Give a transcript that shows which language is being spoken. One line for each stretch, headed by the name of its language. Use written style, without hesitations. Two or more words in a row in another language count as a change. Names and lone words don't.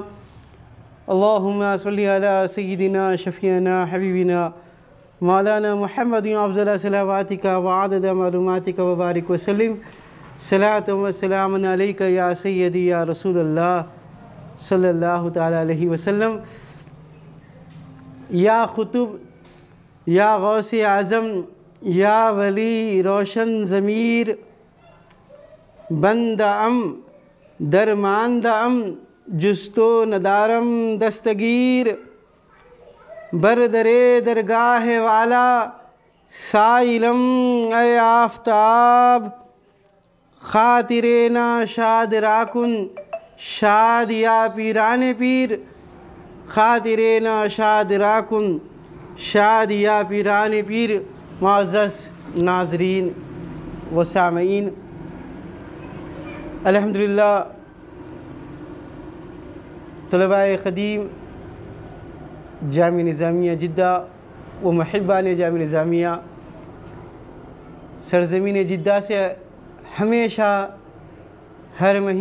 Arabic: اللهم صل على سيدنا شفيعنا حبيبنا مولانا محمد أفضل صلواتك وعدد معلوماتك وبارك وسلم صلاة وسلام عليك يا سيدي يا رسول الله صلى الله تعالى عليه وسلم.
Persian: یا خطب، یا غوث اعظم، یا ولی روشن ضمیر، بند ام درماندہ ام جست و ندارم دستگیر، بردر درگاہ والا سائلم اے آفتاب، خاطر نا شاد راکن شاد یا پیران پیر، خاطر نا شاد راکن شاد یا پیران پیر.
Urdu: معزز ناظرین و سامعین، الحمدللہ طلباء قدیم جامعہ نظامیہ جدہ و محبان جامعہ نظامیہ سرزمین جدہ سے ہمیشہ ہر